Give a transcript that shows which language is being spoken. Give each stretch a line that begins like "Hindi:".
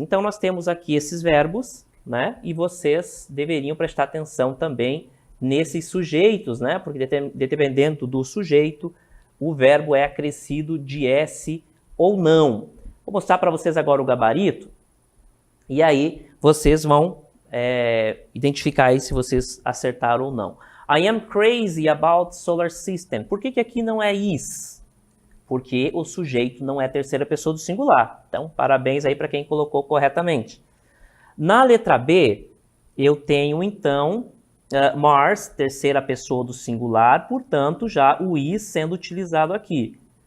Portuguese: Então, nós temos aqui esses verbos, né? E vocês deveriam prestar atenção também nesses sujeitos, né? Porque dependendo do sujeito, o verbo é acrescido de S ou não. Vou mostrar para vocês agora o gabarito. E aí, vocês vão identificar aí se vocês acertaram ou não.
English: I am crazy about solar system.
Portuguese: Por que aqui não é is? Porque o sujeito não é terceira pessoa do singular. Então, parabéns aí para quem colocou corretamente. Na letra B, eu tenho, então, Mars, terceira pessoa do singular, portanto, já o is sendo utilizado aqui.